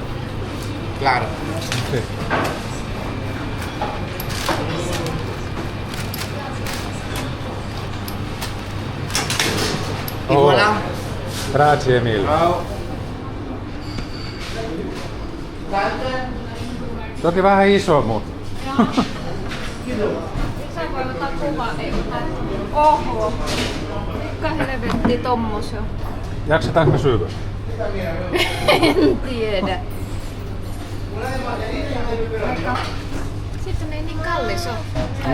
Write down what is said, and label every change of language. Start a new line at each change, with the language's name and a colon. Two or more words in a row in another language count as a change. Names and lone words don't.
Spanish: Claro.
Italian: Sì. E voilà. Grazie mille. Ciao. Tante?
Finnish: Toki vähän iso, mutta Sä voi ottaa kuvaa, ei mitään. Oho. Mikä helvetti tommos jo? jaksetaanko me syödä? En tiedä. Sitten ei niin kallis ole.